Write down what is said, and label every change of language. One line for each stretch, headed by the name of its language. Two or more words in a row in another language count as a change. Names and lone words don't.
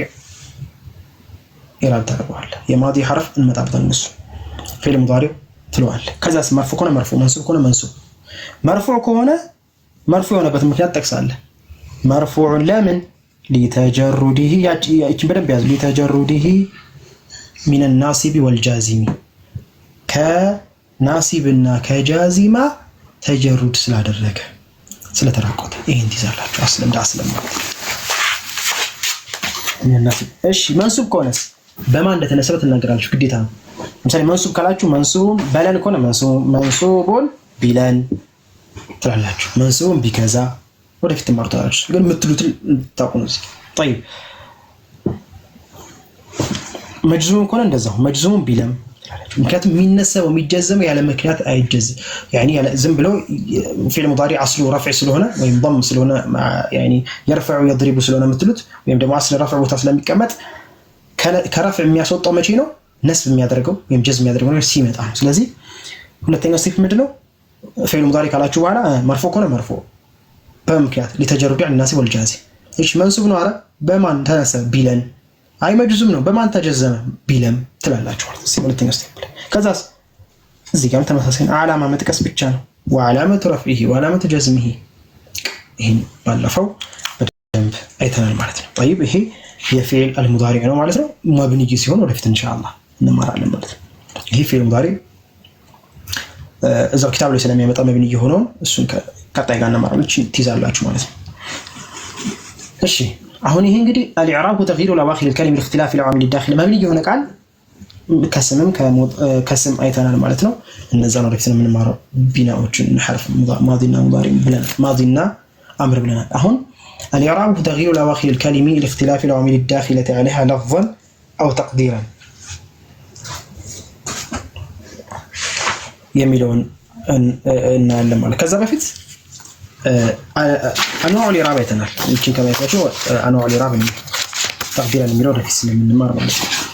Amharic: ኢራብ ታደርገዋለህ የማዲ ሐርፍ እንመጣበታለን እሱ
Arabic: فعل مضارع
Amharic: ትለዋለህ ከዛስ መርፉዕ ከሆነ መርፉዕ መንሱብ ከሆነ መንሱብ መርፉዕ ከሆነ መርፉዕ የሆነበት ምክንያት ጠቅሳለህ መርፉዕ ለምን لتجرده ያቺ በደንብ ያዝ
Arabic: لتجرده من الناصب والجازم
Amharic: ከናሲብና ከጃዚማ ተጀሩድ ስላደረገ ስለተራቆተ ይሄን ትይዛላችሁ አስለም ዳስለም እሺ መንሱብ ከሆነስ በማን እንደተነሰበ ትናገራላችሁ ግዴታ ነው ለምሳሌ መንሱብ ካላችሁ መንሱብ በለን ከሆነ መንሱቡን ቢለን ትላላችሁ መንሱቡን ቢከዛ ወደፊት ትማሩታላችሁ ግን የምትሉትን ታውቁ ነው طيب መጅዙም ከሆነ እንደዛው መጅዙም ቢለም ምክንያቱም የሚነሰበው የሚጀዘመው ያለ ምክንያት አይጀዝም يعني ዝም ብሎ
Arabic: فعل مضارع أصله رفع
Amharic: ስለሆነ ወይም ضم ስለሆነ
Arabic: يعني يرفع يضرب
Amharic: ስለሆነ የምትሉት ወይም ደግሞ
Arabic: أصل رفع
Amharic: ቦታ ስለሚቀመጥ ከረፍዕ የሚያስወጣው መቼ ነው ነስብ የሚያደርገው ወይም ጀዝም የሚያደርገው ነው ሲመጣ ነው ስለዚህ ሁለተኛው ስቴፕ ምንድነው
Arabic: فعل مضارع
Amharic: ካላችሁ በኋላ መርፉዕ ከሆነ መርፉዕ በምክንያት
Arabic: لتجرد عن الناصب والجازم
Amharic: እሺ መንሱብ ነው አረ በማን ተነሰበ ቢለን አይ መጅዙም ነው በማን ተጀዘመ ቢለም ትላላችሁ ማለት ነው ሁለተኛው ስቴፕ ከዛስ እዚህ ጋር ተመሳሳይ ዓላማ መጥቀስ ብቻ ነው
Arabic: وعلامة رفعه وعلامة جزمه
Amharic: ይሄን ባለፈው በደንብ አይተናል ማለት ነው طيب ይሄ የፊዕል المضارع ነው ማለት ነው መብኒ ሲሆን ወደፊት ኢንሻአላህ እንማራለን ማለት ነው ይሄ
Arabic: فعل مضارع
Amharic: እዛው ኪታብ ላይ ስለሚያመጣ መብኒ ሆኖ እሱን ከቀጣይ ጋር እንማራለን ትይዛላችሁ ማለት ነው እሺ አሁን ይሄ እንግዲህ الإعراب
Arabic: وتغيير الأواخر الكلم لاختلاف العوامل الداخلة
Amharic: መብኒ የሆነ ቃል ከስምም ከስም አይተናል ማለት ነው እነዛን ወደፊት የምንማረው ቢናዎችን
Arabic: حرف ماض ومضارع
Amharic: ብለናል
Arabic: ماض وأمر
Amharic: ብለናል አሁን
Arabic: الإعراب وتغيير الأواخر الكلم لاختلاف العوامل الداخلة عليها لفظا أو تقديرا
Amharic: የሚለውን እናያለን ማለት ከዛ በፊት አንዋዕ الإعراب አይተናል እቺን ከማየታችሁ አንዋዕ
Arabic: الإعراب تقديرا
Amharic: የሚለው ወደፊት ስለምንማር ማለት ነው